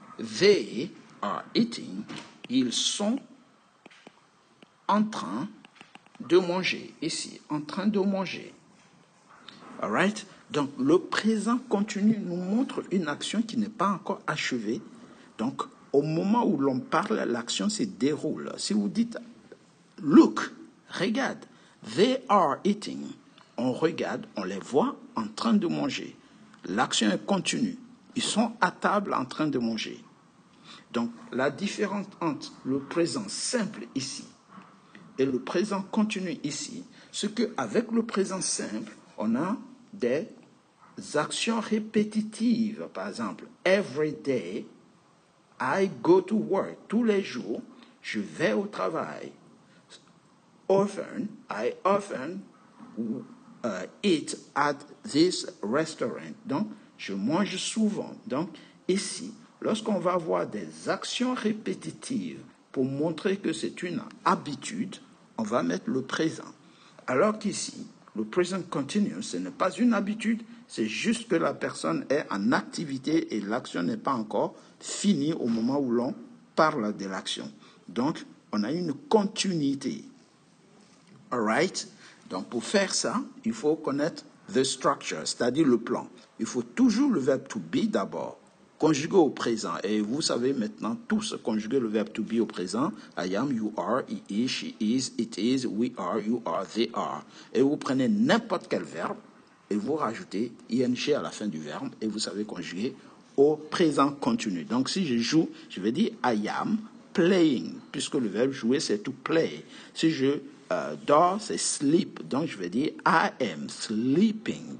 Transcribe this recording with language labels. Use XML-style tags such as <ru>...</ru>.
<en>They are eating.</en> <fr>Ils sont en train de manger. Ici, en train de manger.</fr> <en>All right?</en> <fr>Donc, le présent continu nous montre une action qui n'est pas encore achevée. Donc, au moment où l'on parle, l'action se déroule. Si vous dites, look, regarde,</fr> <en>they are eating.</en> <fr>On regarde, on les voit en train de manger. L'action est continue. Ils sont à table en train de manger. Donc, la différence entre le présent simple ici et le présent continu ici, c'est qu'avec le présent simple, on a des actions répétitives. Par exemple,</fr> <en>every day, I go to work.</en> <fr>Tous les jours, je vais au travail.</fr> <en>I often eat at this restaurant.</en> <fr>Donc, je mange souvent. Donc, ici, lorsqu'on va avoir des actions répétitives pour montrer que c'est une habitude, on va mettre le présent. Alors qu'ici, le present continuous, ce n'est pas une habitude, c'est juste que la personne est en activité et l'action n'est pas encore finie au moment où l'on parle de l'action. Donc, on a une continuité.</fr> <en>All right?</en> <fr>Donc, pour faire ça, il faut connaître</fr> <en>the structure,</en> <fr>c'est-à-dire le plan. Il faut toujours le verbe to be d'abord, conjugué au présent. Et vous savez maintenant tous conjuguer le verbe to be au présent.</fr> <en>I am, you are, he is, she is, it is, we are, you are, they are.</en> <fr>Et vous prenez n'importe quel verbe et vous rajoutez ing à la fin du verbe et vous savez conjuguer au présent continu. Donc, si je joue, je vais dire</fr> <en>I am playing,</en> <fr>puisque le verbe jouer, c'est to play. Si je dors, c'est sleep. Donc, je vais dire</fr> <en>I am sleeping.</en>